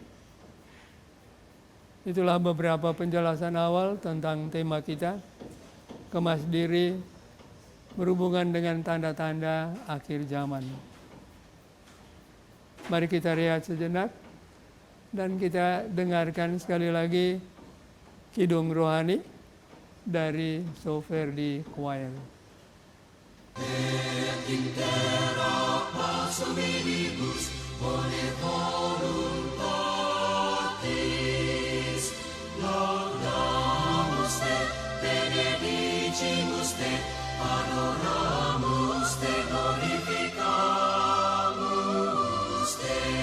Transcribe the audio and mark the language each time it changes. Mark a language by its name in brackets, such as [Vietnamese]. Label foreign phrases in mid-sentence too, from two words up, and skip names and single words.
[Indonesian] Itulah beberapa penjelasan awal tentang tema kita, kemas diri berhubungan dengan tanda-tanda akhir zaman. Mari kita rehat sejenak dan kita dengarkan sekali lagi kidung rohani dari Soferdi Choir. [Latin] Et intera pars hominibus bone voluntatis laudamus te, benedicimus te, adoramus te, glorificamus te.